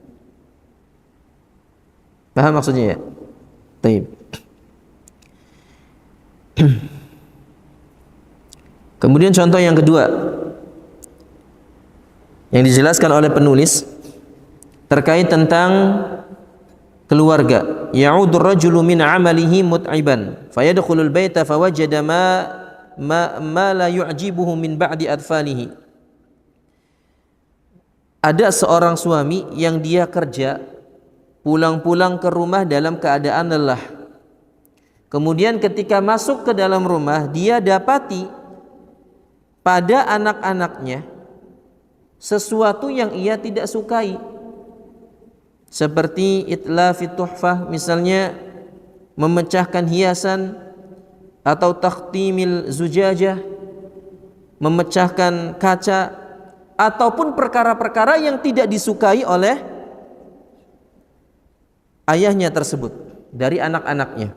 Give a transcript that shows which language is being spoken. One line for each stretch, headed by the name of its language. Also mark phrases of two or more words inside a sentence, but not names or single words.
Indonesian: Paham maksudnya ya? Baik. Kemudian contoh yang kedua yang dijelaskan oleh penulis terkait tentang keluarga.
Arabic: يعود الرجل من عمله متعبا فيدخل البيت فيجد ما لا يعجبه من بعض أطفاله.
Indonesian: Ada seorang suami yang dia kerja, pulang-pulang ke rumah dalam keadaan lelah. Kemudian ketika masuk ke dalam rumah, dia dapati pada anak-anaknya sesuatu yang ia tidak sukai, seperti
Arabic: إتلاف التحفة,
Indonesian: misalnya memecahkan hiasan, atau
Arabic: تحطيم الزجاجة,
Indonesian: memecahkan kaca, ataupun perkara-perkara yang tidak disukai oleh ayahnya tersebut dari anak-anaknya.